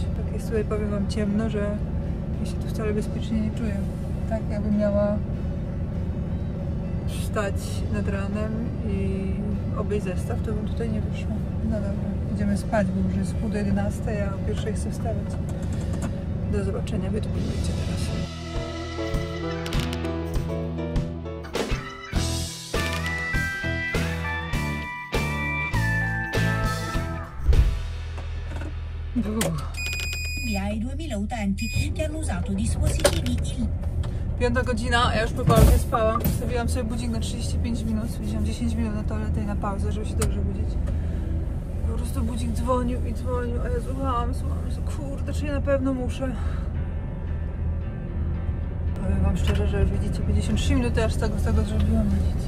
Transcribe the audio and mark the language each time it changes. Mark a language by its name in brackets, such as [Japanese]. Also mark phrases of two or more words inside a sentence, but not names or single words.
[Polish] Tak jest tutaj, powiem wam, ciemno, że ja się tu wcale bezpiecznie nie czuję. Tak jakbym miała wstać nad ranem i obejść zestaw, to bym tutaj nie wyszła. No dobra, idziemy spać, bo już jest pół do 11, a o 1 chcę wstawać. Do zobaczenia, wy tu budujecie teraz. [Italian] Ai 2000 utenti che hanno usato dispositivi [Polish] 5 godzina, a ja już po pauzie spałam. Stawiłam sobie budzik na 35 minut. Wziąłam 10 minut na toaletę i na pauzę, żeby się dobrze budzić. Po prostu budzik dzwonił i dzwonił, a ja słuchałam, kurde, czy ja na pewno muszę. Powiem wam szczerze, że już widzicie, 53 minuty aż z tego zrobiłam, widzicie.